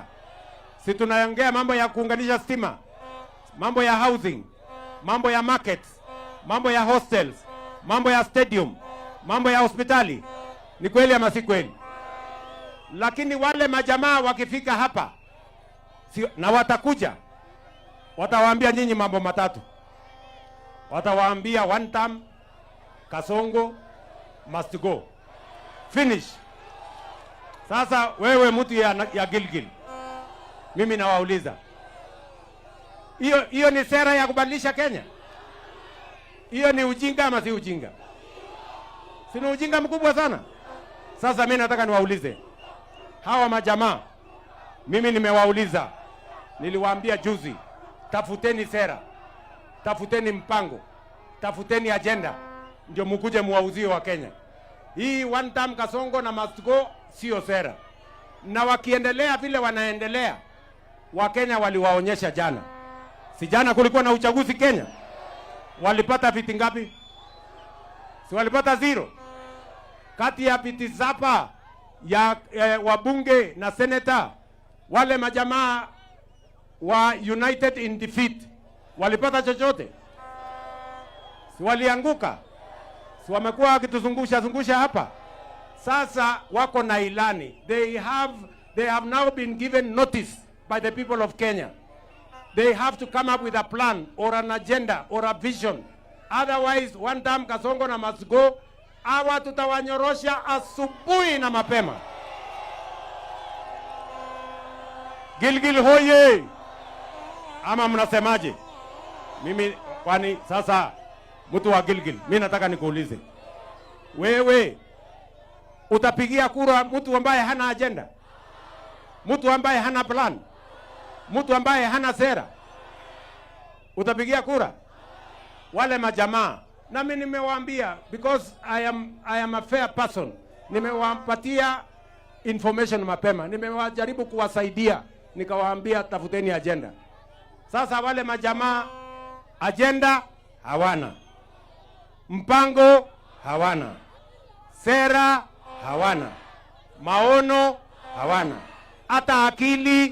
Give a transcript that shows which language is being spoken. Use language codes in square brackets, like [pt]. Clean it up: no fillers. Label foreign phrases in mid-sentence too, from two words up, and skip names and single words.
[sw] Si tunaongea mambo ya kuunganisha stima, mambo ya housing, mambo ya markets, mambo ya hostels, mambo ya stadium, mambo ya hospitali. Ni kweli ama si kweli? Lakini wale majamaa wakifika hapa na watakuja, watawaambia nyinyi mambo matatu. Watawaambia [en] one term, Kasongo must go. [sw] Finish. Sasa wewe mtu ya Gilgil, mimi nawauliza, hiyo ni sera ya kubadilisha Kenya? Hiyo ni ujinga ama si ujinga? Si ni ujinga mkubwa sana? Sasa mimi nataka niwaulize hawa majamaa. Mimi nimewauliza, niliwaambia juzi, tafuteni sera, tafuteni mpango, tafuteni agenda, ndio mkuje muwauzie wa Kenya. Hii [en] one term Kasongo [sw] na [en] must go [sw] sio sera. Na wakiendelea vile wanaendelea, Wakenya waliwaonyesha jana. Si jana kulikuwa na uchaguzi Kenya? Walipata viti ngapi? Si walipata 0? Kati ya viti zapa ya wabunge na seneta, wale majamaa wa United in Defeat walipata chochote? Si walianguka? Si wamekuwa wakituzungusha hapa? Sasa wako na ilani. [en] They have now been given notice by the people of Kenya. They have to come up with a plan or an agenda or a vision. Otherwise, one term Kasongo na must go. [sw] Hawa tutawanyorosha asubuhi na mapema. Gilgil hoye! Ama mnasemaje? Mimi kwani sasa mtu wa Gilgil, mimi nataka nikuulize. Wewe utapigia kura mtu ambaye hana agenda? Mtu ambaye hana plan? Mtu ambaye hana sera? Utapigia kura? Wale majamaa, na mimi nimewaambia, [en] because I am a fair person, [sw] nimewapatia information mapema, nimewajaribu kuwasaidia, nikawaambia tafuteni agenda. Sasa wale majamaa agenda hawana, mpango hawana, sera hawana, maono hawana, hata akili.